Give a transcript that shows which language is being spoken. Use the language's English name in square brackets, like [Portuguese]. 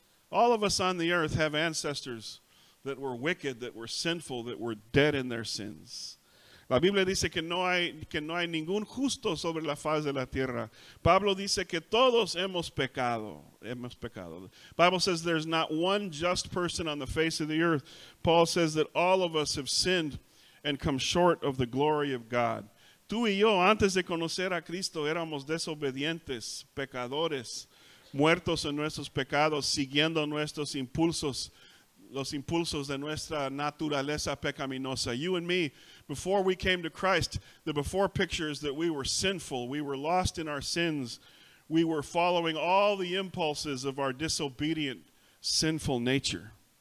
[English] All of us on the earth have ancestors that were wicked, that were sinful, that were dead in their sins. [Spanish] La Biblia dice que no hay ningún justo sobre la faz de la tierra. Pablo dice que todos hemos pecado. [English] Bible says there's not one just person on the face of the earth. Paul says that all of us have sinned and come short of the glory of God. [Spanish] Tú y yo, antes de conocer a Cristo, éramos desobedientes, pecadores, muertos en nuestros pecados, siguiendo nuestros impulsos, los impulsos de nuestra naturaleza pecaminosa. [English] You and me, before we came to Christ, the before picture is that we were sinful. We were lost in our sins. We were following all the impulses of our disobedient, sinful nature.